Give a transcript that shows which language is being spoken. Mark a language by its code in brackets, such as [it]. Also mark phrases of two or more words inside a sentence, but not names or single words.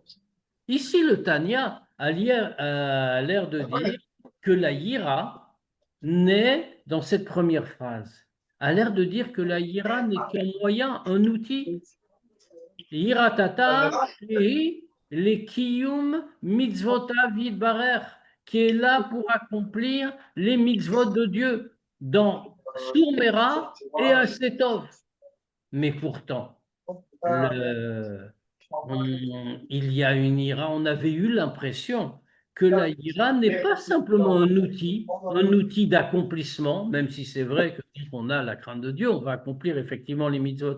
[fr] Ici, le Tanya a l'air de dire que la Ira n'est, dans cette première phrase, a l'air de dire que la Ira n'est qu'un moyen, un outil. [he] יראה תתאה, les קיום מצוותיו יתברך, [fr] qui est là pour accomplir les mitzvot de Dieu dans Surmera et Asetov. Mais pourtant, il y a une ira, on avait eu l'impression que la ira n'est pas simplement un outil d'accomplissement, même si c'est vrai que quand on a la crainte de Dieu, on va accomplir effectivement les mitzvot.